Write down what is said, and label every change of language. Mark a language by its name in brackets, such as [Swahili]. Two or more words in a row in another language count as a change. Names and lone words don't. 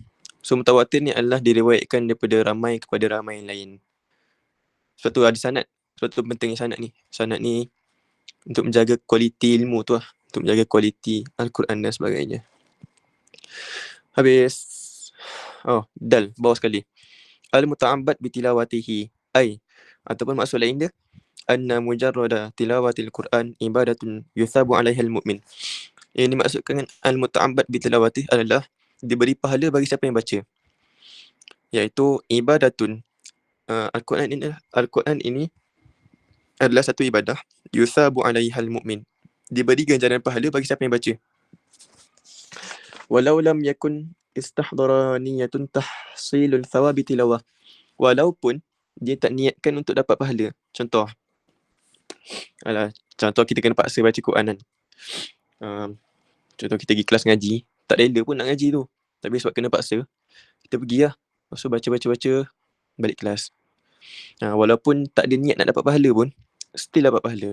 [Malay] So mutawatir ni adalah diriwayatkan daripada ramai kepada ramai yang lain. Sebab tu ada sanad. Sebab tu pentingnya sanad ni. Sanad ni untuk menjaga kualiti ilmu tu lah. Untuk menjaga kualiti Al-Quran dan sebagainya. Habis. Dal, bawah sekali. [Arabic] المتعبد بتلاوته. أي, [Malay] ataupun maksud lain dia, [Arabic] أن مجرد تلاوة القرآن عبادة يثاب عليها المؤمن. [Malay] Yang dimaksudkan [Arabic] المتعبد بتلاوته [Malay] adalah diberi pahala bagi siapa yang baca. Iaitu ibadatun. Al-Quran ini adalah satu ibadah. [Arabic] يثاب عليها المؤمن. [Malay] Diberi ganjaran pahala bagi siapa yang baca. [Arabic] ولو لم يكن استحضر نية تحصيل ثواب التلاوة. [Malay] Walaupun dia tak niatkan untuk dapat pahala. Contoh kita kena paksa baca Quran kan. Contoh kita pergi kelas ngaji, tak rela pun nak ngaji tu, tapi sebab kena paksa, kita pergi lah. Lepas tu baca, balik kelas. Walaupun tak ada niat nak dapat pahala pun, still dapat pahala.